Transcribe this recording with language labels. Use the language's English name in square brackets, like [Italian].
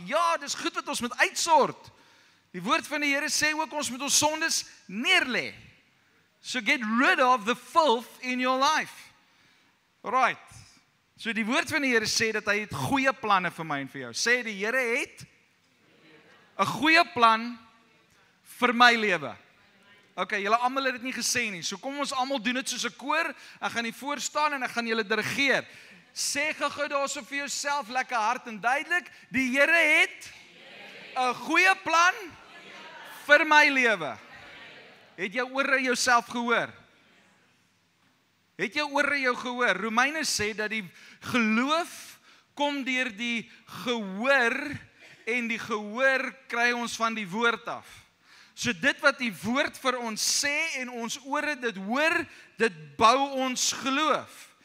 [Afrikaans] Ja, dis goed dat ons moet uitsort. Die woord van die Here sê ook, ons moet ons sondes neerlê. [English] So get rid of the filth in your life. Right. [Afrikaans] So die woord van die Here sê dat hy het goeie planne vir my en vir jou. Sê die Here het 'n goeie plan vir my lewe. Okay, julle almal het dit nie gesê nie. So kom ons almal doen dit soos 'n koor. Ek gaan hier voor staan en ek gaan julle dirigeer. Sê gou daarso vir jouself lekker hard en duidelik, die Here het 'n goeie plan vir my lewe. Het jou ore jouself gehoor? Het jou ore jou gehoor? Romeine sê dat die geloof kom deur die gehoor en die gehoor kry ons van die woord af. So dit wat die woord vir ons sê en ons ore dit hoor, dit bou ons geloof.